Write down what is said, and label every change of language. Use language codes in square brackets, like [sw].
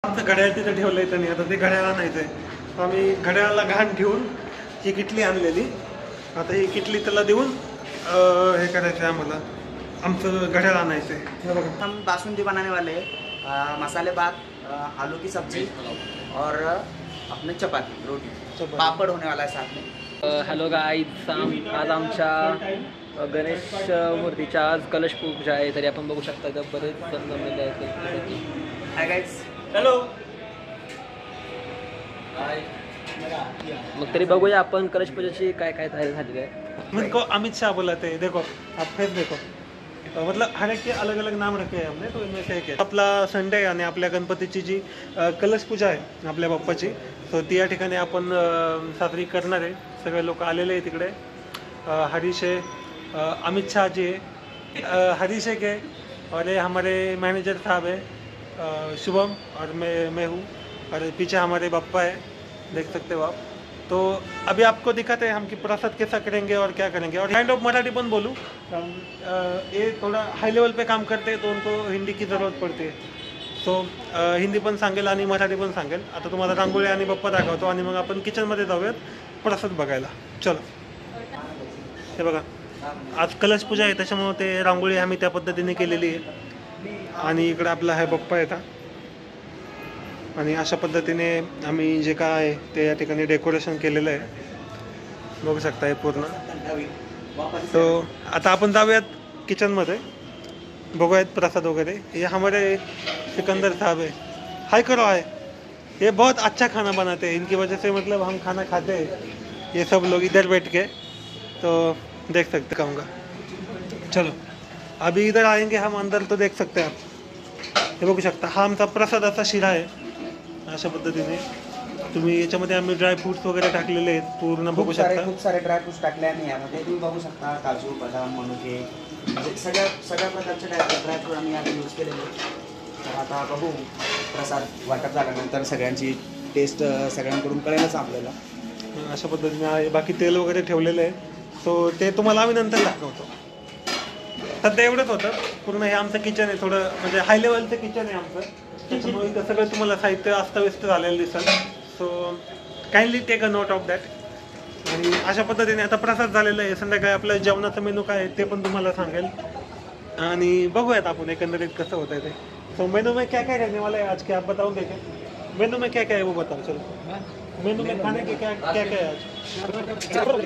[mr] घड्याळ तिथं ठेवलंय त्यांनी, आता ते घड्याळ आणायचंय. आम्ही घड्याळाला घाण ठेवून ही किटली आणलेली, आता ही किटली त्याला देऊन हे करायचं आहे आम्हाला, आमचं घड्याळ आणायचं आहे. हे बघा, [hi] हम बासुंदी बनाने वाले हैं, मसाले भात, आलू की सब्जी और अपने चपाती रोटी, पापड़ होने वाला है साथ में. [mr] हॅलो गाईज, आज आमच्या गणेश मूर्तीच्या आज कलश पूजा आहे. तरी आपण बघू शकता इथं बरेच जण जमलेले आहेत. [en] Hi guys, hello. [mr] मग तरी बघूया आपण कलश पूजाची काय काय तयारी झालेली आहे. [hi] मुझको अमित शाह बुलाते हैं, देखो आप फेस देखो, मतलब हर एक के अलग अलग नाम रखे हैं हमने, तो इनमें से एक है. [mr] आपला संडे आणि आपल्या गणपतीची जी कलश पूजा आहे आपल्या बाप्पाची, तो ती या ठिकाणी आपण साजरी करणार आहे. सगळे लोक आलेले आहे तिकडे. [hi] हरीश है, अमित शाह जी है, हरीश एक है, और ये हमारे मैनेजर साहब है शुभम, और मैं हूँ, और पीछे हमारे बाप्पा है, देख सकते हो आप. तो अभी आपको दिखाते हैं हम कि प्रसाद कैसा करेंगे और क्या करेंगे. और [en] kind of [hi] मराठी पण बोलूँ, ये थोड़ा हाई लेवल पे काम करते हैं तो उनको हिंदी की ज़रूरत पड़ती है. [mr] सो हिंदी पण सांगेल आणि मराठी पण सांगेल. आता तुम्हाला रांगोळी आणि बाप्पा दाखवतो आणि मग आपण किचनमध्ये जाऊयात प्रसाद बघायला. चलो. हे बघा, आज कलश पूजा आहे त्याच्यामुळे ते रांगोळी आम्ही त्या पद्धतीने केलेली आहे. आणि इकडे आपला आहे बाप्पा येतात, आणि अशा पद्धतीने आम्ही जे काय आहे ते या ठिकाणी डेकोरेशन केलेलं आहे, बघू शकता हे पूर्ण. तो आता आपण जाऊयात किचनमध्ये, बघूयात प्रसाद वगैरे. [hi] ये हमारे सिकंदर साहब है, हाय करो हाय. ये बहुत अच्छा खाना बनाते हैं, इनकी वजह से मतलब हम खाना खाते हैं ये सब लोग इधर बैठ के, तो देख सकते कहूँगा. चलो अभी इधर आएंगे हम अंदर, तो देख सकते हैं आप. [mr] हे बघू शकता, हा आमचा प्रसादाचा शिरा आहे. अशा पद्धतीने तुम्ही याच्यामध्ये आम्ही ड्रायफ्रुट्स वगैरे टाकलेले आहेत पूर्ण, बघू शकता. खूप सारे ड्रायफ्रुट्स टाकले आम्ही यामध्ये, तुम्ही बघू शकता. काजू, बदाम, मनुके, म्हणजे सगळ्या प्रकारचे ड्रायफ्रूट आम्ही यात यूज केलेले. तर आता बघू प्रसाद वाटप झाल्यानंतर सगळ्यांची टेस्ट सगळ्यांकडून कळेलच आपल्याला. अशा पद्धतीने आहे. बाकी तेल वगैरे ठेवलेलं आहे, सो ते तुम्हाला आम्ही नंतर दाखवतो. सध्या एवढंच होतं. पूर्ण हे आमचं किचन आहे, थोडं म्हणजे हाय लेवलचं किचन आहे आमचं, त्याच्यामुळे इथं सगळं तुम्हाला साहित्य अस्तव्यस्त झालेलं दिसेल. [en] So kindly take a note of that. [mr] आणि अशा पद्धतीने आता प्रसाद झालेला आहे. संध्याकाळी आपलं जेवणाचं मेनू काय आहे ते पण तुम्हाला सांगेल, आणि बघूयात आपण एकंदरीत कसं होतं आहे ते. [hi] सो मेनू में क्या क्या रहने वाला है आज के, आप बताओगे क्या? मेनू में क्या क्या है वो बताओ. चलो, मेनू में खाने के क्या क्या क्या है आज?